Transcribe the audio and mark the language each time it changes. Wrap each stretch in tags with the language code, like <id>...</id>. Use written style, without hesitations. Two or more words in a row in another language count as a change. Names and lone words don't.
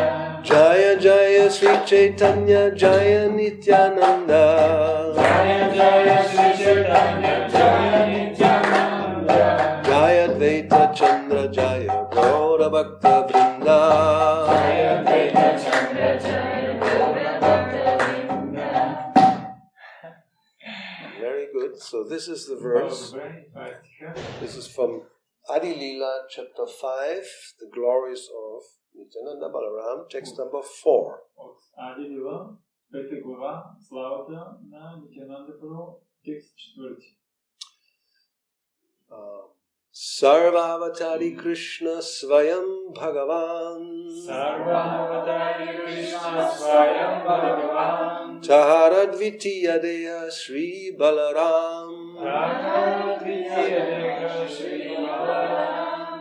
<bn>জয় জয় শ্রী চৈতন্য জয় নিত্যানন্দ জয় জয় শ্রী চৈতন্য জয় নিত্যানন্দ জয় অদ্বৈত চন্দ্র জয় গৌর ভক্ত বৃন্দ জয় অদ্বৈত চন্দ্র জয় গৌর ভক্ত বৃন্দ.</bn> <en>Very good. So this is the verse. This is from Adi Leela, chapter 5, the glories of Nityananda Balaram, text number 4.</en> <bg>От Ади Лила, 5 глава, славата на Нитянанда Прабху, текст 4.</bg> <bn>সর্বাবতারী কৃষ্ণ স্বয়ং ভগবান সর্বাবতারী কৃষ্ণ স্বয়ং ভগবান তাহারদ্বিতীয় দেহ শ্রী বলরাম তাহারদ্বিতীয় দেহ শ্রী বলরাম</bn>